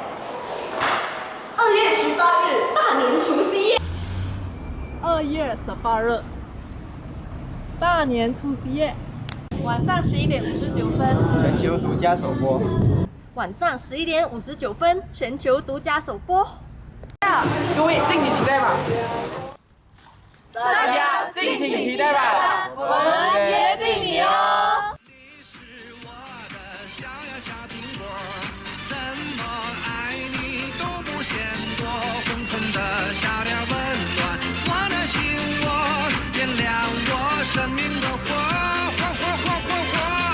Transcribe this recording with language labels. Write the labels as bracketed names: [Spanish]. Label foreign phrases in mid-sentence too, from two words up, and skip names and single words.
[Chinese] 2 月18日，大年除夕夜。 2月18日，大年除夕夜，晚上11點59分，全球獨家首播。晚上11點59分，全球獨家首播。各位敬請期待吧！大家敬請期待吧！我們約定你哦。你是我的小呀小蘋果，怎麼愛你都不嫌多，紅紅的笑臉溫暖我的心窩，點亮我生命的火，火火火火火。